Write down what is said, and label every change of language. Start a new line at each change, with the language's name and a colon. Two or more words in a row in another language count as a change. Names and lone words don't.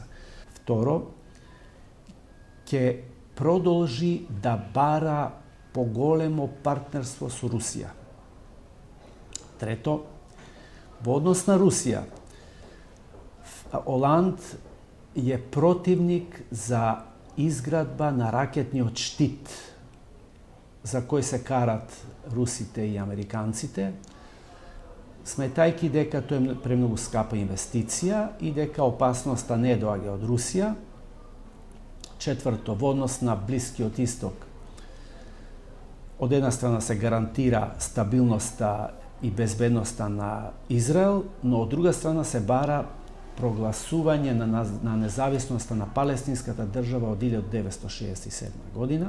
Macedonian: Второ, ќе продолжи да бара поголемо партнерство со Русија. Трето, во однос на Русија, Оланд је противник за изградба на ракетниот штит za кој се карат русите и американците, сметајќи дека тоа е премногу скапа инвестиција и дека опасноста не доаѓа од Русија. Четврто, во однос на Блискиот исток, од една страна се гарантира стабилноста и безбедноста на Израел, но од друга страна се бара прогласување на независноста на палестинската држава од 1967 година.